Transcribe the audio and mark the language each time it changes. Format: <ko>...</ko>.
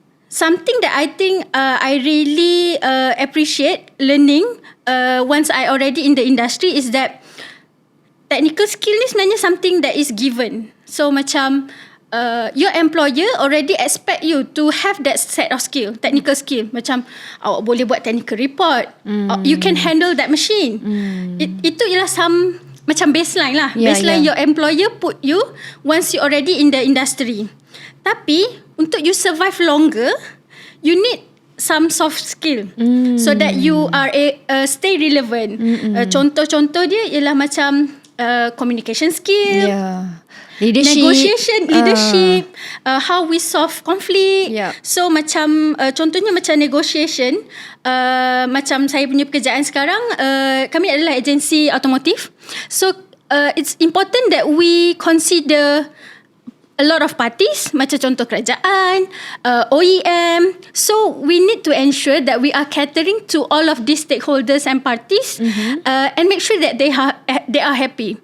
<en>Something that I think I really appreciate learning once I already in the industry is that technical skill</en> <ms>ni sebenarnya</ms> <en>something that is given. So macam your employer already expect you to have that set of skill, technical skill.</en> <ms>Macam awak boleh buat</ms> <en>technical report, you can handle that machine.</en> <ms>Itu ialah some macam baseline lah.</ms> <en>Baseline your employer put you once you already in the industry.</en> <ms>Tapi untuk</ms> <en>you survive longer, you need some soft skill so that you are stay relevant.</en> <ms>Contoh-contoh dia ialah macam</ms> <en>communication skill, leadership, how we solve conflict.</en> <ms>So macam contohnya macam negotiation, macam saya punya pekerjaan sekarang, kami adalah agensi automotif.</ms> <en>So it's important that we consider a lot of parties,</en> <ms>macam contoh kerajaan,</ms> <en>OEM. So we need to ensure that we are catering to all of these stakeholders and parties, and make sure that they are happy.</en>